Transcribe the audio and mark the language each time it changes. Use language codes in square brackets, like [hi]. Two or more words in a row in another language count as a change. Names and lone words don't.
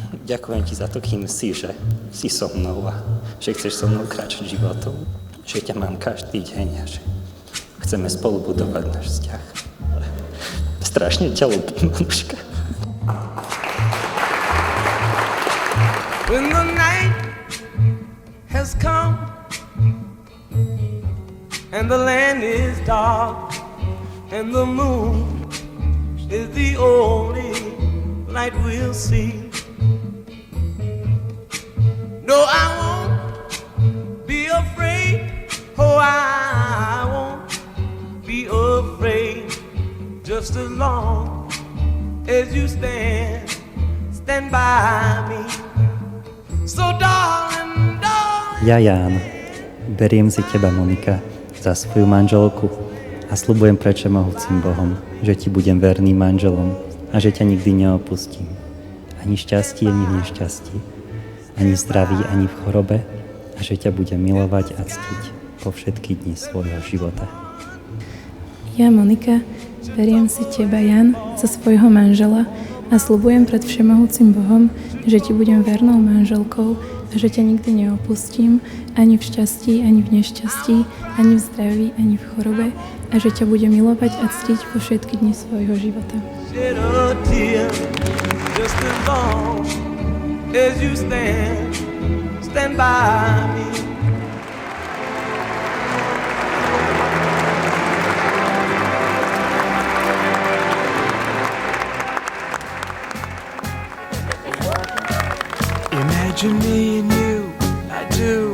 [sk] ďakujem ti za to, kým si, že si so mnou a že chceš so mnou kráčať životom. Že ťa mám každý deň a že chceme spolu budovať náš vzťah. Strašne ťa ľúbim, mamuška. [en] When the night has come and the land is dark and the moon is the only light we'll see. No, I won't be afraid. Oh, I won't be afraid. Just as long as you stand by me. So darling, darling. [sk] Ja, Ján, beriem si teba, Monika, za svoju manželku a sľubujem pred všemohúcim Bohom, že ti budem verným manželom a že ťa nikdy neopustím. Ani v šťastí, ani v nešťastí, ani v zdraví, ani v chorobe a že ťa budem milovať a ctiť po všetky dni svojho života. Ja, Monika, beriem si teba, Jan, za svojho manžela a sľubujem pred všemohúcim Bohom, že ti budem vernou manželkou a že ťa nikdy neopustím, ani v šťastí, ani v nešťastí, ani v zdraví, ani v chorobe a že ťa budem milovať a ctiť po všetky dni svojho života. [en] Shed a tear, just as long as you stand by me. Imagine me and you, I do.